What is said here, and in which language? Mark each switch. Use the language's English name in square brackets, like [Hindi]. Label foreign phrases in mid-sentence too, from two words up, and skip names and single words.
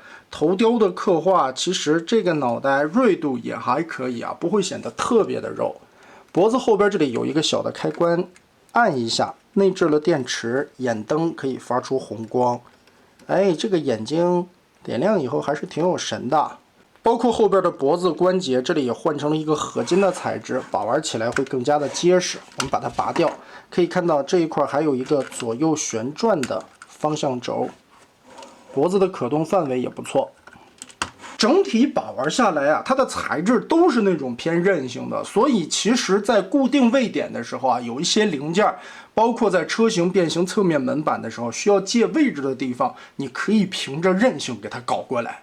[Chinese] 頭雕的刻畫，其實這個腦袋銳度也還可以啊，不會顯得特別的肉。脖子後邊這裡有一個小的開關，按一下，內置了電池，眼燈可以發出紅光。哎，這個眼睛點亮以後還是挺有神的。包括後邊的脖子關節，這裡也換成了一個合金的材質，把玩起来會更加的結實。我們把它拔掉，可以看到這一塊還有一個左右旋轉的方向軸，脖子的可動範圍也不錯。整體把玩下來啊，它的材質都是那種偏韌性的，所以其實在固定位点的时候啊，有一些零件，包括在车型变形侧面门板的时候需要借位置的地方，你可以凭着韧性给它搞过来。